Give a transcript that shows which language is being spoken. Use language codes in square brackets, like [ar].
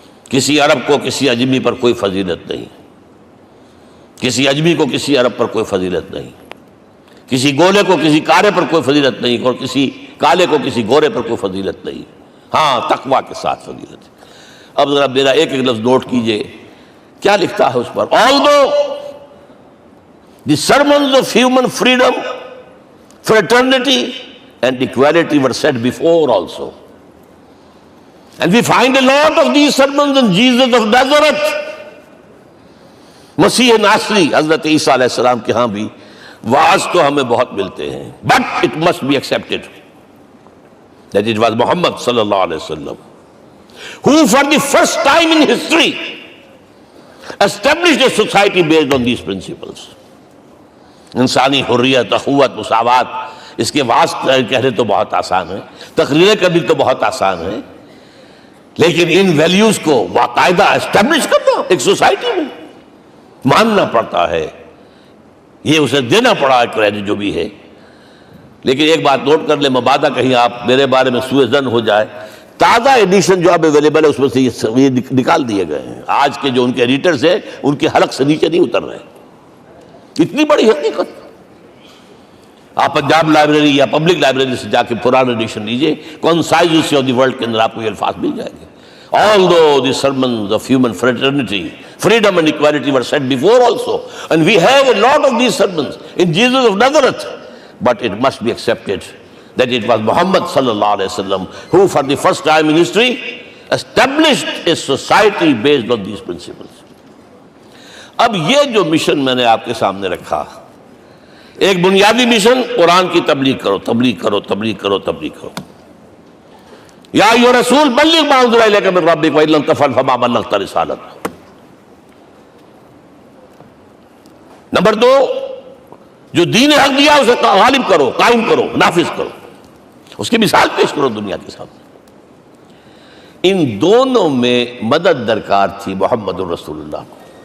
[ur] کسی عرب کو کسی عجمی پر کوئی فضیلت نہیں، کسی عجمی کو کسی عرب پر کوئی فضیلت نہیں، کسی گولے کو کسی کارے پر کوئی فضیلت نہیں، اور کسی کالے کو کسی گورے پر کوئی فضیلت نہیں. ہاں تقوی کے ساتھ فضیلت ہے. اب ذرا میرا ایک لفظ نوٹ کیجئے، کیا لکھتا ہے اس پر؟ [en] Although the sermons of human freedom, fraternity and equality were said before also, and we find a lot of these sermons in Jesus of Nazareth. [ur] مسیح ناصری حضرت عیسیٰ علیہ السلام کے ہاں بھی وعظ تو ہمیں بہت ملتے ہیں، [en] but it must be accepted that it was Muhammad صلی اللہ علیہ وسلم who for the first time in history established a society based on these principles. [ur] انسانی حریت، اخوت، مساوات، اس کے وعظ کہنے تو بہت آسان ہے، تقریریں کرنی تو بہت آسان ہے، لیکن ان ویلیوز کو باقاعدہ اسٹیبلش کرنا ایک سوسائٹی میں ماننا پڑتا ہے. یہ اسے دینا پڑا ہے کریڈٹ جو بھی ہے. لیکن ایک بات نوٹ کر لیں، مبادہ کہیں آپ میرے بارے میں سوء ظن ہو جائے، تازہ ایڈیشن جو اب اویلیبل ہے اس میں سے یہ نکال دیے گئے ہیں. آج کے جو ان کے ایڈیٹرز ہیں ان کے حلق سے نیچے نہیں اتر رہے. اتنی بڑی حقیقت. آپ پنجاب لائبریری یا پبلک لائبریری سے جا کے پرانا ایڈیشن لیجئے، concise history of the world کے اندر آپ کو یہ الفاظ مل جائیں گے. [en] Although the sermons of human fraternity, Freedom and equality were said before also. And we have a lot of these sermons in Jesus of Nazareth. But it must be accepted that it was Muhammad sallallahu alaihi wasallam who for the first time in history established a society based on these principles. [ur] اب یہ جو mission میں نے آپ کے سامنے رکھا، ایک بنیادی مشن قرآن کی تبلیغ کرو، تبلیغ کرو، تبلیغ کرو، تبلیغ کرو. [ar] یا ایھا رسول بلغ ما انزل الیک من ربک وان لم تفعل فما بلغت رسالتہ. [ur] نمبر 2، جو دین حق دیا اسے غالب کرو، قائم کرو، نافذ کرو، اس کی مثال پیش کرو دنیا کے سامنے. ان دونوں میں مدد درکار تھی محمد الرسول اللہ کو.